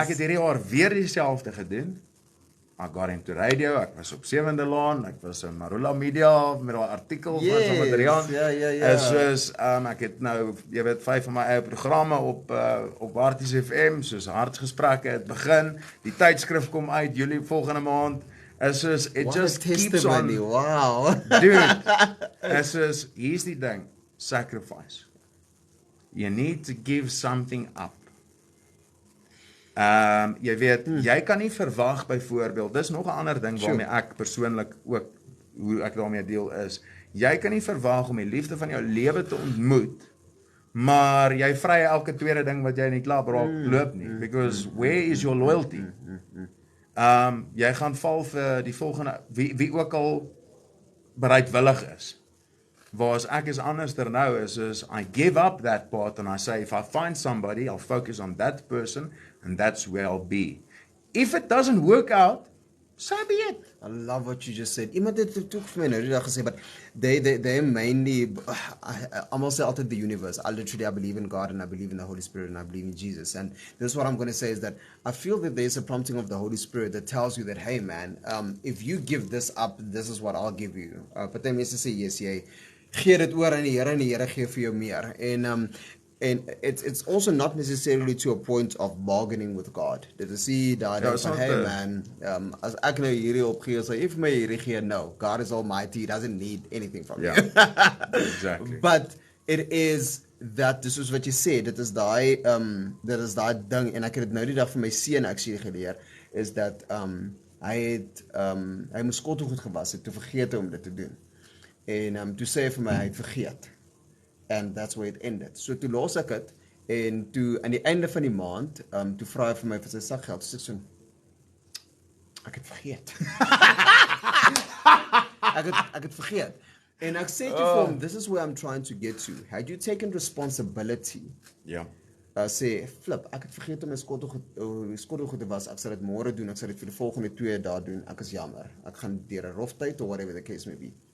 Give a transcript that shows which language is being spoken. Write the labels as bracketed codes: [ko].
[af] Ek het hierdie jaar weer dieselfde gedoen. [en] I got into radio, [af] ek was op 7de Laan, ek was in Marula Media met daai artikels van Adriaan. Ja. Soos ek het nou, jy weet, 5 van my eie programme op Harties FM, soos Hartsgesprekke het begin. Die tydskrif kom uit Julie volgende maand. Is soos [en] it just keeps on. Wow. [af] Dude. Is soos hier's die ding, sacrifice. [en] You need to give something up. [af] Jy weet, jy kan nie verwag byvoorbeeld, dis nog 'n ander ding waarmee ek persoonlik ook, hoe ek daarmee deel is, jy kan nie verwag om die liefde van jou lewe te ontmoet, maar jy vry elke tweede ding wat jy in die klub loop nie, [en] because where is your loyalty? [af] Jy gaan val vir die volgende, wie ook al bereidwillig is. Waar ek is anderster nou is [en] I give up that part and I say, if I find somebody, I'll focus on that person and that's where I'll be. If it doesn't work out, so be it. I love what you just said. [af] Iemand het het ook vir my nou die dag gesê, [en] but they mainly, [af] almal sê altyd [en] the universe. I believe in God and I believe in the Holy Spirit and I believe in Jesus. And this is what I'm going to say is that I feel that there's a prompting of the Holy Spirit that tells you that, hey man, if you give this up, this is what I'll give you. But then [af] mense sê, yes, jy gee dit oor aan die Here en die Here gee vir jou meer. [en] And it's also not necessarily to a point of bargaining with God. [af] Dit is die daar van, [en] hey man, [af] as ek nou hierdie opgee, so if my hierdie gee, [en] no, God is almighty, he doesn't need anything from you. Exactly. But it is that, [af] dis soos wat jy sê, dit is daai ding, en ek het dit nou die dag vir my seun actually geleer, is dat hy moes skottelgoed gewas het, toe vergeet om dit te doen. En toe sê hy vir my, hy het vergeet. [en] And that's where it ended. [af] So toe los ek het, en toe aan die einde van die maand, toe vra hy vir my vir sy sakgeld, so ek so, ek het vergeet. ek het vergeet. En ek sê toe vir hom, [en] this is where I'm trying to get to. Had you taken responsibility? [af] Ja. Sê, flip, ek het vergeet om my skottelgoed te was, ek sal dit môre doen, ek sal dit vir die volgende 2 dae doen, ek is jammer. Ek gaan deur 'n rof tyd, [en] or whatever the case may be.